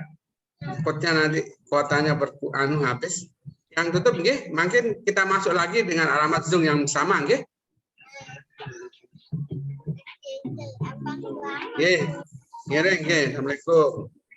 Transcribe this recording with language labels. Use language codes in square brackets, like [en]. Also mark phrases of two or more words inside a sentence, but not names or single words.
[id] Takutnya nanti kuotanya habis. Yang tutup nggih, mungkin kita masuk lagi dengan alamat Zoom yang sama nggih. [ban] Nggih. Ngiring nggih. [id] Assalamualaikum.